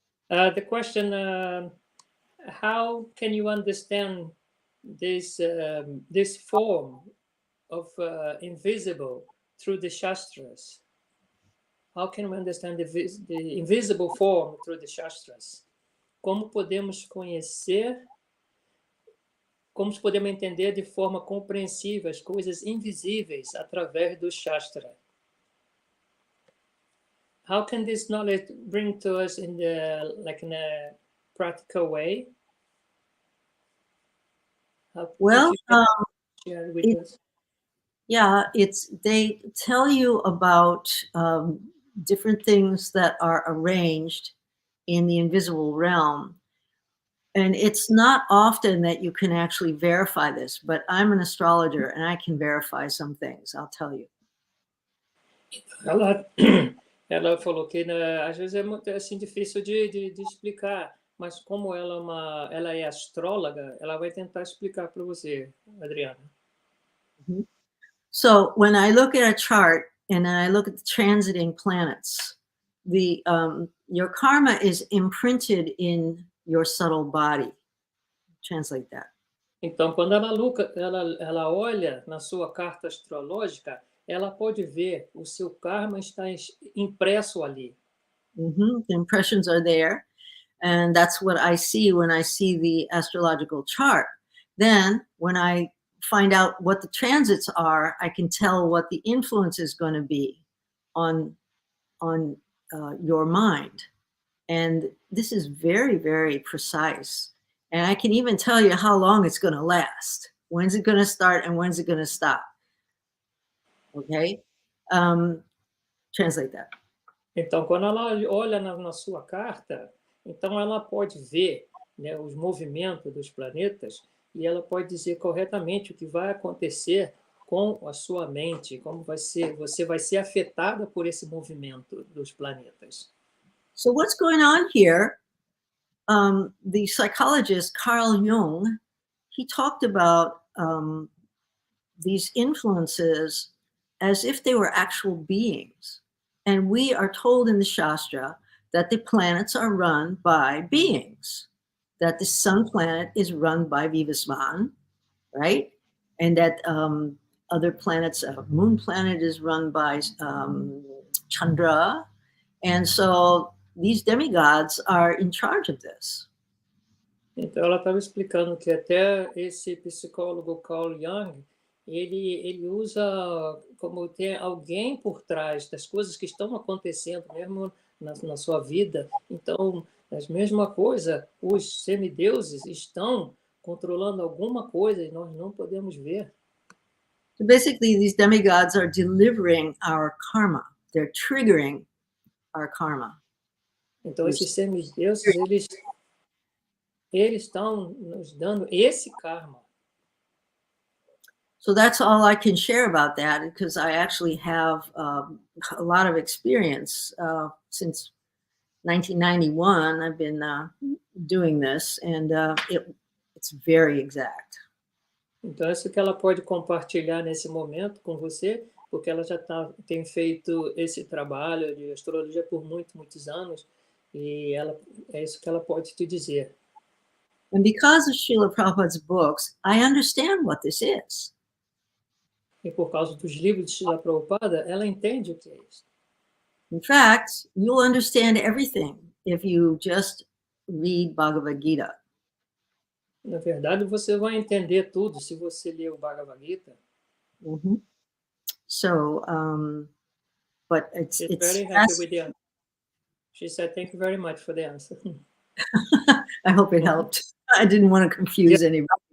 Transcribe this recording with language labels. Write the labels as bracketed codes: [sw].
[en] the question, how can you understand this this form of invisible through the Shastras? How can we understand the invisible form through the Shastras? [pt] Como podemos conhecer, como podemos entender de forma compreensível as coisas invisíveis através do Shastra? [en] How can this knowledge bring to us in a practical way? Well, share with us? Yeah, they tell you about different things that are arranged in the invisible realm. And it's not often that you can actually verify this, but I'm an astrologer and I can verify some things, I'll tell you. [pt] Ela falou que às vezes é muito assim, difícil de explicar, mas como ela é astróloga, ela vai tentar explicar para você, Adriana. [en] So when I look at a chart and then I look at the transiting planets, your karma is imprinted in your subtle body. Translate that. [pt] Então, quando ela olha na sua carta astrológica, ela pode ver o seu karma está impresso ali. [en] The impressions are there, and that's what I see when I see the astrological chart. Then, when I find out what the transits are, I can tell what the influence is going to be on your mind. And this is very, very precise. And I can even tell you how long it's going to last. When's it going to start and when's it going to stop? Okay? Translate that. [pt] Então, quando ela olha na sua carta, então ela pode ver, né, os movimentos dos planetas e ela pode dizer corretamente o que vai acontecer com a sua mente, como você vai ser afetada por esse movimento dos planetas. [en] So what's going on here? The psychologist Carl Jung, he talked about these influences as if they were actual beings. And we are told in the Shastra that the planets are run by beings, that the sun planet is run by Vivasvan, right? And that other planets, moon planet is run by Chandra. And so these demigods are in charge of this. [pt] Então, ela estava explicando que até esse psicólogo Carl Jung, ele usa como ter alguém por trás das coisas que estão acontecendo mesmo na sua vida. Então, a mesma coisa, os semideuses estão controlando alguma coisa e nós não podemos ver. [en] So basically, these demigods are delivering our karma. They're triggering our karma. [pt] Então, esses semideuses, eles estão nos dando esse karma. [en] So that's all I can share about that, because I actually have a lot of experience since 1991. I've been doing this, and it's very exact. [pt] Então, isso que ela pode compartilhar nesse momento com você, porque ela já tem feito esse trabalho de astrologia por muitos anos, e é isso que ela pode te dizer. [en] And because of Srila Prabhupada's books, I understand what this is. [pt] E por causa dos livros de Srila Prabhupada, ela entende o que é isso. [en] In fact, you'll understand everything if you just read Bhagavad Gita. [pt] Na verdade, você vai entender tudo se você ler o Bhagavad Gita. [en] Mm-hmm. So, but it's very happy with the answer. She said, "Thank you very much for the answer." I hope it helped. I didn't want to confuse anybody.